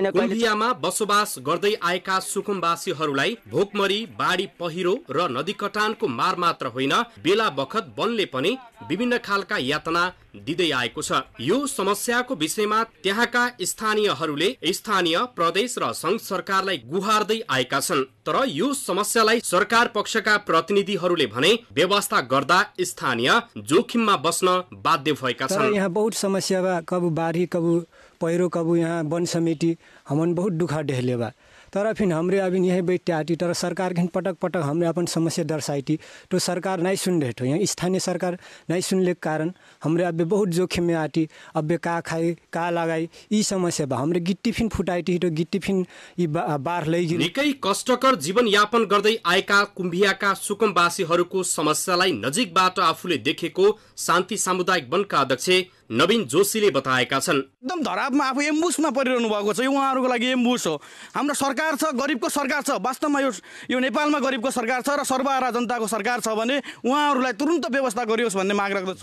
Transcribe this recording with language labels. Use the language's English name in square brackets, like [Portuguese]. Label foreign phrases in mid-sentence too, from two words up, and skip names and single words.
[Nepali] कुम्भियामा बसोबास गर्दै आएका सुकुम्बासीहरूलाई भोकमरी, बाढी पहिरो र नदी कटानको मार मात्र होइन, बेला बखत वनले पनि विभिन्न खालका यातना दिँदै आएको छ। यो समस्याको विषयमा त्यहाँका स्थानीयहरूले स्थानीय, प्रदेश र संघ सरकारलाई गुहार्दै आएका छन्। तर यो समस्यालाई सरकार पक्षका प्रतिनिधिहरूले भने व्यवस्था गर्दा स्थानीय जोखिममा बस्न बाध्य भएका छन्। [Dangaura Tharu] यहाँ बहुत समस्या बा, कबू बाढ़ी, कबू पहिरो, कबू यहाँ वन समिति हमन बहुत दुखा डेहले बा। तर फिर हमरे अभी यहीं बैठते आती, तर सरकार के पटक पटक हमरे अपन समस्या दर्शाई तो सरकार नहीं सुन रहे। यहाँ स्थानीय सरकार नहीं सुनने के कारण हमरे अभी बहुत जोखिम में आती। अब का खाई का लगाई ई समस्या बा। हमरे गिट्टी फिन फुटाई तो गिट्टी फिन बाढ़ लैगी। [Nepali] निकै कष्टकर जीवन यापन गर्दै आएका कुम्भियाका सुकुम्बासीहरूको समस्यालाई नजिकबाट आफूले देखेको शान्ति सामुदायिक वनका अध्यक्ष नवीन जोशीले बताएका छन्। एकदम धरापमा आफू एम्बुसमा परिरहनु भएको छ। उहाँहरूको लागि एम्बुस हो। हाम्रो सरकार छ, गरिबको सरकार छ। वास्तवमा यो नेपालमा गरिबको सरकार छ र सर्वहारा जनताको सरकार छ भने उहाँहरूलाई तुरुन्त व्यवस्था गरियोस् भन्ने माग राख्दछु।